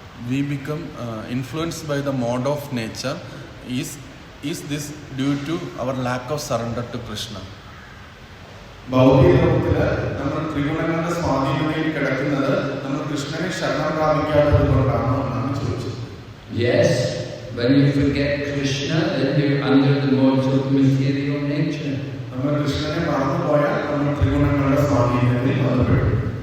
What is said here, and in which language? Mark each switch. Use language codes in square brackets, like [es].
[en] We become influenced by the mode of nature. Is this due to our lack of surrender to Krishna? [ml] ഭൗതിക ലോകത്തില് നമ്മൾ ത്രിഗുണങ്ങളുടെ സ്വാധീനത്തിൽ കിടക്കുന്നത് നമ്മൾ കൃഷ്ണനെ ശരണം പ്രാപിക്കാത്തത് കൊണ്ടാണോ എന്നാണ് ചോദിച്ചത്. [en] Yes, when you forget Krishna, then you're under the modes of material nature. [ml] നമ്മൾ കൃഷ്ണനെ മറന്നുപോയാൽ നമ്മൾ ത്രിഗുണങ്ങളുടെ സ്വാധീനത്തിൽ വന്നുപെടും.